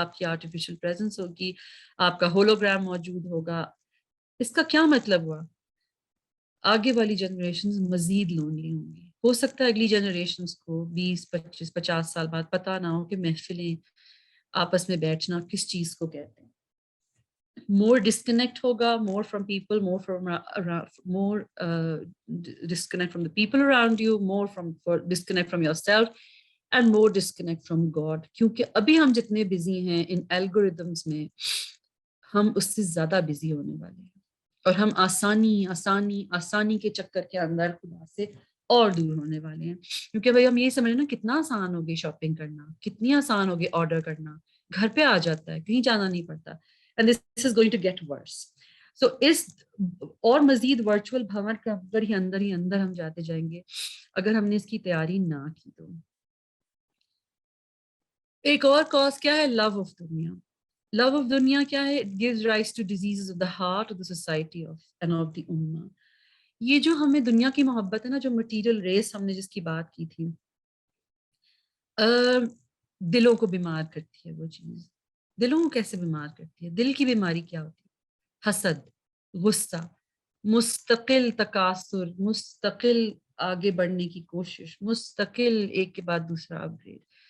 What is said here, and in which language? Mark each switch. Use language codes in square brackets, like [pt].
[ur] آپ کی artificial presence ہوگی، آپ کا ہولوگرام موجود ہوگا. اس کا کیا مطلب ہوا؟ آگے والی جنریشنز مزید لونلی ہوں گی. ہو سکتا ہے اگلی جنریشنز کو 20 25 50 سال بعد پتہ نہ ہو کہ محفلیں، آپس میں بیٹھنا کس چیز کو کہتے ہیں. [en] more disconnect ہوگا, more from people, more disconnect from the people around you, disconnect from yourself, and more disconnect from God. [ur] کیونکہ ابھی ہم جتنے بزی ہیں ان الگوریدمس میں، ہم اس سے زیادہ بزی ہونے والے ہیں، اور ہم آسانی کے چکر کے اندر خدا سے اور دور ہونے والے ہیں. کیونکہ بھائی ہم یہ سمجھ نا کتنا آسان ہوگی شاپنگ کرنا، کتنی آسان ہوگی آرڈر کرنا، گھر پہ آ جاتا ہے، کہیں جانا نہیں پڑتا. [en] And this is going to get worse. [ur] So اس اور مزید ورچوئل بھنور کے اندر ہی اندر ہم جاتے جائیں گے اگر ہم نے اس کی تیاری نہ کی. تو ایک اور کاز کیا ہے؟ لو آف دنیا. لو آف دنیا کیا ہے؟ [en] It gives rise to diseases of the heart, of the society, and of the ummah. [ur] یہ جو ہمیں دنیا کی محبت ہے نا، جو مٹیریل ریس ہم نے جس کی بات کی تھی، دلوں کو بیمار کرتی ہے. وہ چیز دلوں کو کیسے بیمار کرتی ہے؟ دل کی بیماری کیا ہوتی ہے؟ حسد، غصہ، مستقل تکاثر، مستقل آگے بڑھنے کی کوشش، مستقل ایک کے بعد دوسرا اپ گریڈ.